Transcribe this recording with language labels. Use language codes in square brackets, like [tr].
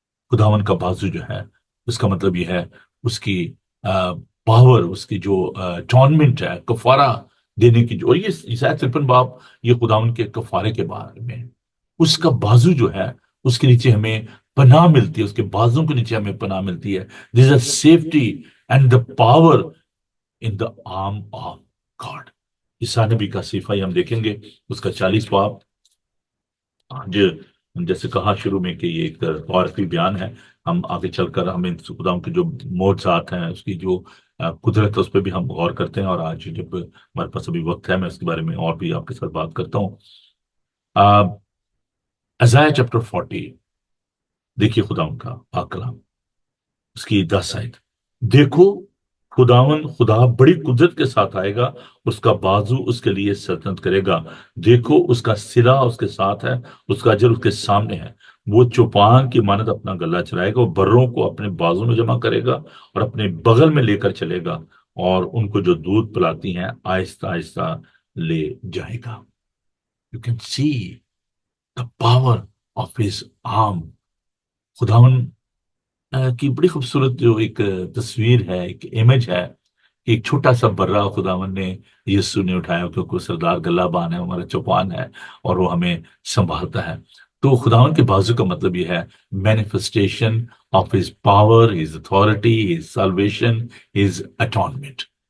[ur] خداون کا بازو جو ہے اس کا مطلب یہ ہے اس کی پاور, اس کی جو اٹونمنٹ ہے, کفارہ دینے کی جو, اور یہ عیسائی 53 باب یہ خداون کے کفارے کے بارے میں. اس کا بازو جو ہے اس کے نیچے ہمیں پناہ ملتی ہے, اس کے بازوں کے نیچے ہمیں پناہ ملتی ہے. [en] This is safety and the power in the arm of God. [ur] عیسیٰ نبی کا صحیفہ ہم دیکھیں گے, اس کا 40 باب. جیسے کہا شروع میں کہ یہ ایک تاریخی بیان ہے, ہم آگے چل کر ہمیں خدا کے جو معجزات ہیں, اس کی جو قدرت ہے, اس پہ بھی ہم غور کرتے ہیں. اور آج جب ہمارے پاس ابھی وقت ہے میں اس کے بارے میں اور بھی آپ کے ساتھ بات کرتا ہوں. ازائیا چیپٹر 40 دیکھیے خدا ان کا پاک کلام, اس کی 10 آیت. دیکھو خدا بڑی قدرت کے ساتھ آئے گا, اس کا بازو اس کے لیے سلطنت کرے گا. دیکھو اس کا سرا اس کے ساتھ ہے, اس کا اجر اس کے سامنے ہے. وہ چوپان کی مانند اپنا گلا چلائے گا, وہ بروں کو اپنے بازو میں جمع کرے گا اور اپنے بغل میں لے کر چلے گا, اور ان کو جو دودھ پلاتی ہیں آہستہ آہستہ لے جائے گا. [en] You can see the power of his arm. [ur] خداون کی بڑی خوبصورت جو ایک تصویر ہے, ایک امیج ہے, کہ ایک چھوٹا سا برہ خداون نے یسوع نے اٹھایا, کیونکہ سردار گلہ بان ہے, ہمارا چوپان ہے, اور وہ ہمیں سنبھالتا ہے. تو خداوند کے بازو کا مطلب یہ ہے [en] Manifestation of his power, his authority, his salvation, his atonement.